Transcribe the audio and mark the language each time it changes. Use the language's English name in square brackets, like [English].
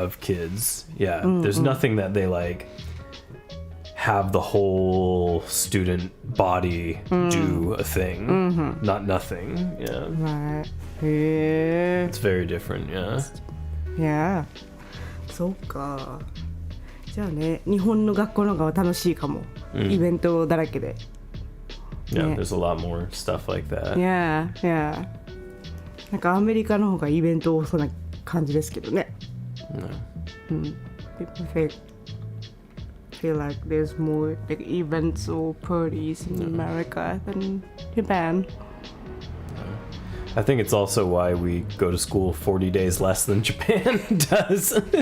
[English] of kids. Yeah, there's nothing that they like have the whole student body do a thing. Not nothing. Yeah. Right. へえ。 It's very different, yeah. Yeah. [Japanese] そうか。じゃあね、日本の学校の方が楽しいかも。イベントだらけで。 [English] Yeah, Yeah. there's a lot more stuff like that. Yeah, yeah. [Japanese] なんかアメリカの方がイベント多そうな感じですけどね。 [English] People feel like there's more like events or parties in America than Japan. I think it's also why we go to school 40 days less than Japan does.